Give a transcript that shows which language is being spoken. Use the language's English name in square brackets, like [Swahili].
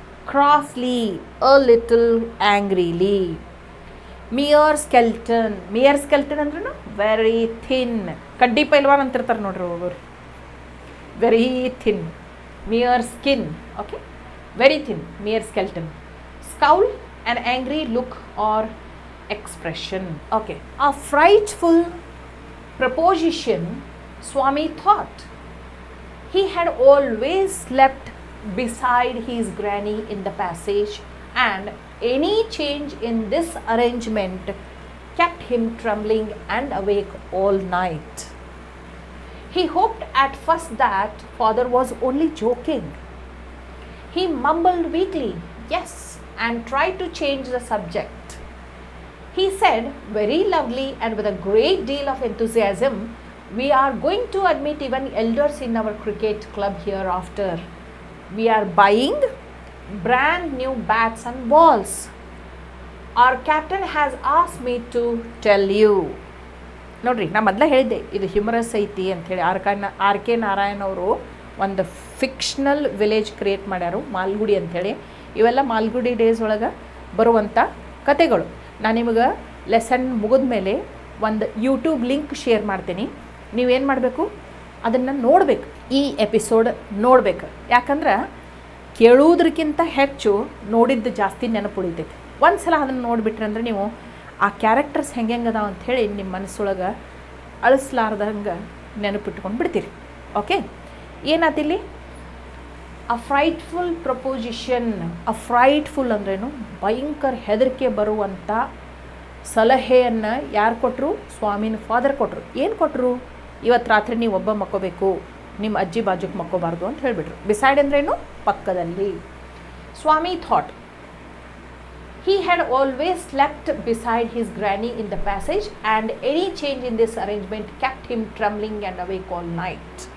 [English] Crossly, a little angrily. Mere skeleton [Kannada] ಅಂದ್ರೂ [English] Very thin. [Kannada] ಕಡ್ಡಿ ಪೈಲ್ವಾನ್ ಅಂತಿರ್ತಾರೆ ನೋಡ್ರಿ ಒಬ್ಬರು, [English] Very thin. Mere skin, okay, very thin, mere skeleton. Scowl, an angry look or expression. Okay, a frightful proposition, Swami thought. He had always slept beside his granny in the passage, and any change in this arrangement kept him trembling and awake all night. He hoped at first that father was only joking. He mumbled weakly, yes, and tried to change the subject. He said very loudly and with a great deal of enthusiasm, we are going to admit even elders in our cricket club hereafter. We are buying brand new bats and balls. Our captain has asked me to tell you. [Kannada] ನೋಡ್ರಿ, ನಾ ಮೊದಲೇ ಹೇಳಿದ್ದೆ ಇದು humorous ಐತಿ ಅಂಥೇಳಿ. R K Narayan ಅವರು ಒಂದು fictional village create ಮಾಡ್ಯಾರು, Malgudi ಅಂಥೇಳಿ. ಇವೆಲ್ಲ ಮಾಲ್ಗುಡಿ ಡೇಸ್ ಒಳಗೆ ಬರುವಂಥ ಕತೆಗಳು. ನಾನು ನಿಮಗೆ ಲೆಸನ್ ಮುಗಿದ ಮೇಲೆ ಒಂದು ಯೂಟ್ಯೂಬ್ ಲಿಂಕ್ ಶೇರ್ ಮಾಡ್ತೀನಿ. ನೀವೇನು ಮಾಡಬೇಕು, ಅದನ್ನು ನೋಡಬೇಕು, ಈ ಎಪಿಸೋಡ್ ನೋಡಬೇಕು. ಯಾಕಂದ್ರೆ ಕೇಳುವುದಕ್ಕಿಂತ ಹೆಚ್ಚು ನೋಡಿದ್ದು ಜಾಸ್ತಿ ನೆನಪು ಉಳಿತೈತಿ. ಒಂದು ಸಲ ಅದನ್ನು ನೋಡಿಬಿಟ್ರೆ ಅಂದರೆ ನೀವು ಆ ಕ್ಯಾರೆಕ್ಟರ್ಸ್ ಹೆಂಗೆ ಅದಾವ ಅಂಥೇಳಿ ನಿಮ್ಮ ಮನಸ್ಸೊಳಗೆ ಅಳಿಸ್ಲಾರ್ದಂಗೆ ನೆನಪಿಟ್ಕೊಂಡು ಬಿಡ್ತೀರಿ. ಓಕೆ, ಏನಾತಿಲ್ಲಿ? [English] A frightful proposition. A frightful [Kannada] ಅಂದ್ರೇನು? ಭಯಂಕರ ಹೆದರಿಕೆ ಬರುವಂಥ ಸಲಹೆಯನ್ನು ಯಾರು ಕೊಟ್ಟರು? ಸ್ವಾಮಿನ ಫಾದರ್ ಕೊಟ್ಟರು. ಏನು ಕೊಟ್ಟರು? ಇವತ್ತು ರಾತ್ರಿ ನೀವು ಒಬ್ಬ ಮಕ್ಕೋಬೇಕು, ನಿಮ್ಮ ಅಜ್ಜಿ ಬಾಜುಕ್ಕೆ ಮಕ್ಕೋಬಾರ್ದು ಅಂತ ಹೇಳಿಬಿಟ್ರು. ಬಿಸೈಡ್ ಅಂದ್ರೇನು? ಪಕ್ಕದಲ್ಲಿ. [English] Swami thought he had always slept beside his granny in the passage, and any change in this arrangement kept him trembling and awake all night.